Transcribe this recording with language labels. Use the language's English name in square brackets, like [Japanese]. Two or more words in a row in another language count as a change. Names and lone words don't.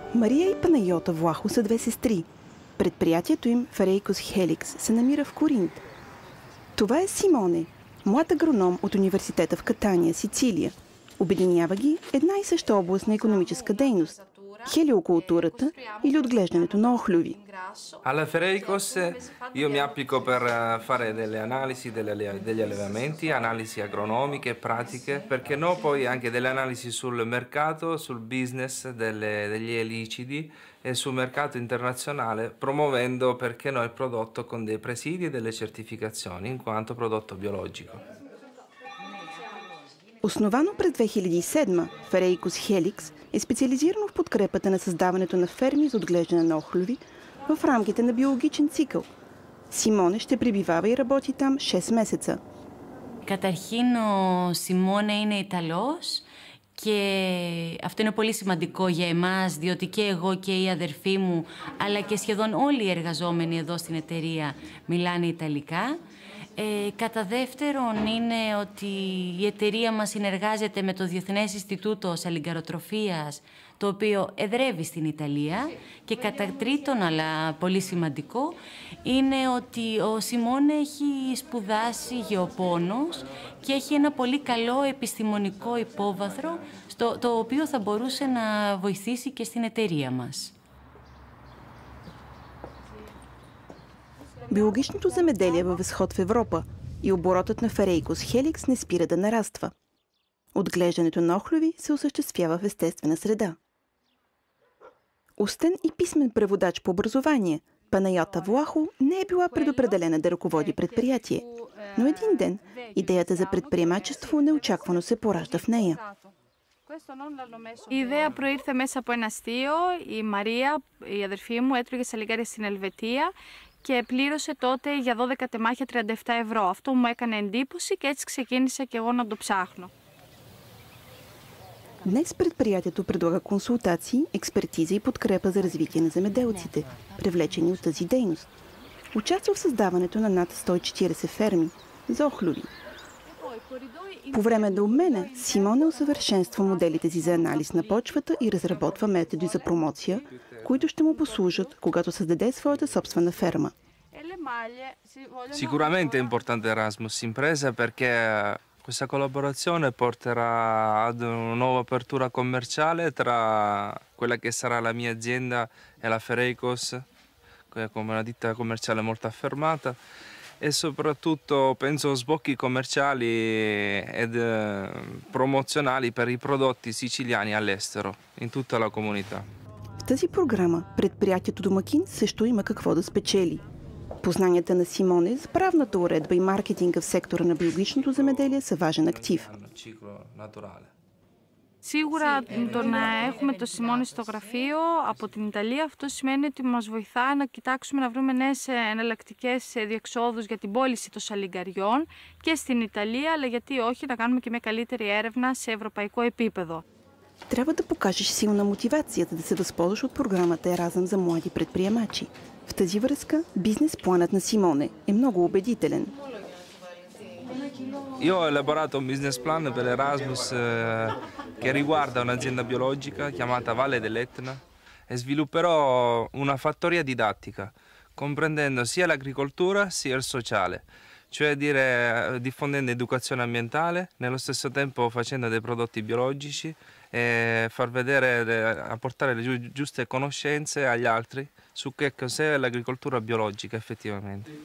[Bulgarian] Мария и Панайота Влахо са две сестри. Предприятието им Ферейкос Хеликс се намира в Коринт. Това е Симоне, млад агроном от университета в Катания, Сицилия. Обединява ги една и съща област на икономическа дейност – хелиокултурата или отглеждането на охлюви. [Italian] Alla Fereicos io mi applico per fare delle analisi degli allevamenti, analisi agronomiche e pratiche, perché no poi anche delle analisi sul mercato, sul business degli elicidi e sul mercato internazionale, promuovendo perché no il prodotto con dei presidi e delle certificazioni in quanto prodotto biologico. [Bulgarian] Основано през 2007, Ферейкос Хеликс е специализирано в подкрепата на създаването на ферми за отглеждане на охлюви в рамките на биологичен цикъл. Симоне ще пребивава и работи там 6 месеца. [Greek] Καταρχήν, ο Σιμώνε είναι Ιταλός και αυτό είναι πολύ σημαντικό για εμάς, διότι και εγώ και η αδερφή μου, αλλά και σχεδόν όλοι οι εργαζόμενοι εδώ στην εταιρεία μιλάνε Ιταλικά. Κατά δεύτερον είναι ότι η εταιρεία μας συνεργάζεται με το Διεθνές Ινστιτούτο Σαλιγκαροτροφίας, το οποίο εδρεύει στην Ιταλία. Και κατά τρίτον, αλλά πολύ σημαντικό, είναι ότι ο Σιμώνε έχει σπουδάσει γεωπόνος και έχει ένα πολύ καλό επιστημονικό υπόβαθρο, το οποίο θα μπορούσε να βοηθήσει και στην εταιρεία μας. [Bulgarian] Биологичното земеделие във възход в Европа и оборотът на Ферейкос Хеликс не спира да нараства. Отглеждането на охлюви се осъществява в естествена среда. Устен и писмен преводач по образование, Панайота Влахо не е била предопределена да ръководи предприятие, но един ден идеята за предприемачество неочаквано се поражда в нея. [Greek] Η ιδέα προήρθε μέσα από ένα αστείο. Η Μαρία, η αδερφή μου, έτρωγε σαλιγκάρια στην Ελβετία και πλήρωσε τότε για 12 τεμάχια 37 ευρώ. Αυτό μου έκανε εντύπωση και έτσι ξεκίνησα και εγώ να το ψάχνω. [Bulgarian] Днес предприятието предлага консултации, експертиза и подкрепа за развитие на земеделците, привлечени от тази дейност. Участва в създаването на над 140 ферми за охлюви. По време на обмена Симоне усъвършенства моделите си за анализ на почвата и разработва методи за промоция, които ще му послужат, когато създаде своята собствена ферма. [Italian] Sicuramente è importante Erasmus Impresa perché questa collaborazione porterà ad una nuova apertura commerciale tra quella che sarà la mia azienda e la Fereicos, come una ditta commerciale molto affermata, e soprattutto penso sbocchi commerciali ed promozionali per i prodotti siciliani all'estero, in tutta la comunità. [Bulgarian] В тази програма предприятието домакин също има какво да спечели. Познанията на Симоне за правната уредба и маркетинга в сектора на биологичното земеделие са важен актив. [Greek] Σίγουρα το να έχουμε το Σιμώνε στο γραφείο από την Ιταλία, αυτό σημαίνει ότι μας βοηθά να κοιτάξουμε να βρούμε νέες εναλλακτικές διεξόδους για την πώληση των σαλιγκαριών και στην Ιταλία, αλλά γιατί όχι, να κάνουμε και μια καλύτερη έρευνα σε ευρωπαϊκό επίπεδο. [Bulgarian] Трябва да покажеш силна мотивация, за да се възползваш от програмата Еразъм за млади предприемачи. В тази връзка бизнес планът на Симоне е много убедителен. [Italian] Io ho elaborato un [English] business plan [Italian] per Erasmus che riguarda un'azienda biologica chiamata Valle dell'Etna e svilupperò una fattoria didattica, comprendendo sia l'agricoltura sia il sociale, cioè diffondendo educazione ambientale, nello stesso tempo facendo dei prodotti biologici e far vedere, apportare le giuste conoscenze agli altri su che cos'è l'agricoltura biologica effettivamente.